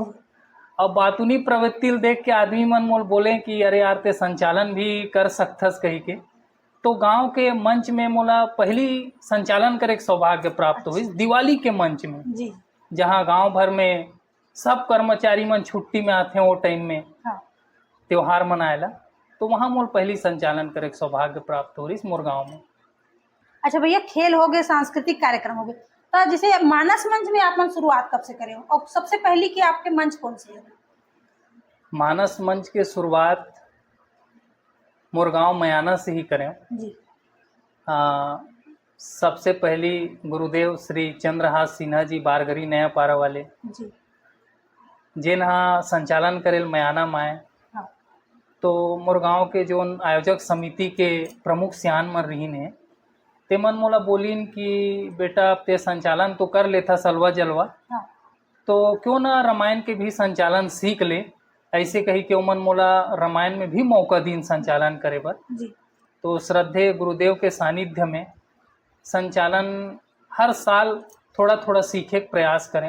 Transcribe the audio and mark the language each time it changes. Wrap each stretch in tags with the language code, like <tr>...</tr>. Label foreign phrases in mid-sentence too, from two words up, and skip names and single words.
<hne>अब बातूनी प्रवृत्ति देख के आदमी मन मोल बोले कि अरे यार ते संचालन भी कर सकथस कही के। तो गांव के मंच में मोला पहली संचालन करे के सौभाग्य प्राप्त हुई दिवाली के मंच में, जी। जहाँ गांव भर में सब कर्मचारी मन छुट्टी में आते हैं वो टाइम में हाँ। त्योहार मनाएला। तो वहाँ मोल पहली संचालन करे के सौभाग्य प्राप्त हो रही मोर गाँव में। अच्छा भैया, खेल हो गए, सांस्कृतिक कार्यक्रम हो गए, तो जैसे मानस मंच में आप मन शुरुआत कब से करे हो और सबसे पहली की आपके मंच कौन से है? मानस मंच के शुरुआत मोर गाँव मयाना से ही करें। जी। सबसे पहली गुरुदेव श्री चंद्रहास सिन्हा जी बारगरी नया पारा वाले जी। जिन हाँ संचालन करेल मयाना माए। हाँ। तो मोर गाँव के जो आयोजक समिति के प्रमुख सियान मन रहीन है ते मन मोला बोलीन कि बेटा अब ते संचालन तो कर लेता सलवा जलवा, हाँ। तो क्यों ना रामायण के भी संचालन सीख ले। ऐसे कही कि ओमन मोला रामायण में भी मौका दीन संचालन करे बर। जी। तो श्रद्धेय गुरुदेव के सानिध्य में संचालन हर साल थोड़ा थोड़ा सीखे के प्रयास करें</hne>